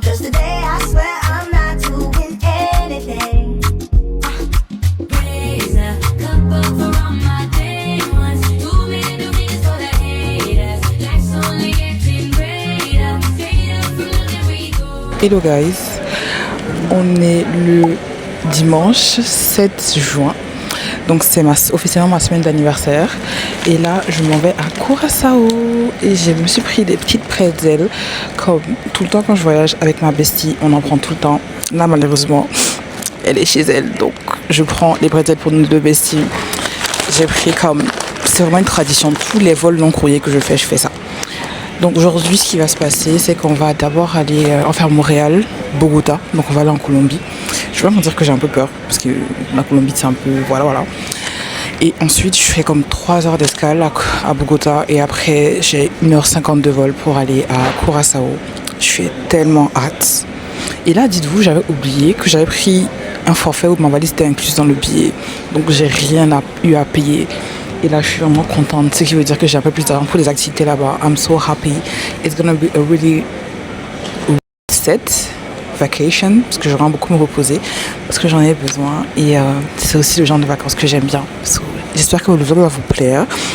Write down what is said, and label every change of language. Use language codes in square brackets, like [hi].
[en] 'Cause today I swear I'm not doing anything. Raise a cup up for all my day ones. Too many new things for the haters. Life's only getting greater. Straight up from the we go. Hello guys, [fr] on est le dimanche 7 juin, donc c'est officiellement ma semaine d'anniversaire et là je m'en vais à Curaçao et je me suis pris des petites pretzels comme tout le temps quand je voyage avec ma bestie, on en prend tout le temps. Là malheureusement elle est chez elle donc je prends les pretzels pour nos deux besties. J'ai pris comme, c'est vraiment une tradition, tous les vols long courrier que je fais ça. Donc aujourd'hui, ce qui va se passer, c'est qu'on va d'abord aller en faire Montréal, Bogota. Donc on va aller en Colombie. Je vais pas me dire que j'ai un peu peur, parce que la Colombie, c'est un peu... Voilà. Et ensuite, je fais comme 3 heures d'escale à Bogota. Et après, j'ai 1h50 de vol pour aller à Curaçao. Je suis tellement hâte. Et là, dites-vous, j'avais oublié que j'avais pris un forfait où ma valise était incluse dans le billet. Donc j'ai rien eu à payer. Et là, je suis vraiment contente. Ce qui veut dire que j'ai un peu plus d'argent pour les activités là-bas. [en] I'm so happy. It's gonna be a really set vacation. [fr] Parce que je vais vraiment beaucoup me reposer. Parce que j'en ai besoin. Et c'est aussi le genre de vacances que j'aime bien. So, j'espère que le vlog va vous plaire.